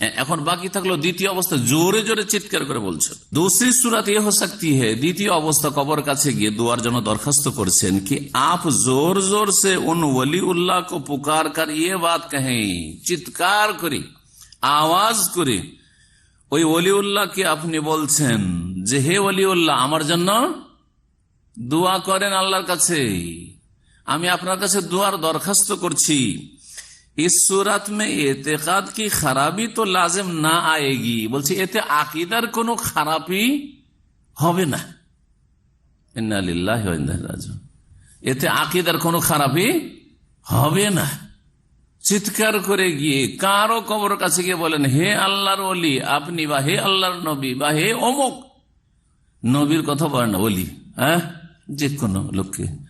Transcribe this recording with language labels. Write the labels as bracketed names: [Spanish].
[Bangla] এখন বাকি থাকলো দ্বিতীয় অবস্থা, জোরে জোরে চিৎকার করে বলছেন। [Hindi] दूसरी सूरत ये हो सकती है, [Bangla] দ্বিতীয় অবস্থা কবর কাছে গিয়ে দোয়ার জন্য দরখাস্ত করছেন [Hindi] कि आप जोर जोर से उन वली उल्लाह को पुकार कर ये बात कहें, [Bangla] চিৎকার করে আওয়াজ করে ওই ওলি উল্লাহকে আপনি বলছেন যে হে ওলি উল্লাহ আমার জন্য দোয়া করেন আল্লাহর কাছে, আমি আপনার কাছে দোয়ার দরখাস্ত করছি। [Hindi] इस सूरत में एतेकाद की खराबी तो लाजिम ना आएगी, [Bangla] বলছি এতে আকীদার কোনো খারাপি হবে না। [Arabic] ইন্না লিল্লাহি ওয়া ইন্না ইলাইহি রাজিউন, [Bangla] এতে আকীদার কোনো খারাপি হবে না। চিৎকার করে গিয়ে কারো কবর কাছে গিয়ে বলেন হে আল্লাহর ওলি আপনি, বা হে আল্লাহর নবী, বা হে অমুক, নবীর কথা বলে না অলি, হ্যাঁ, যে কোনো লোককে।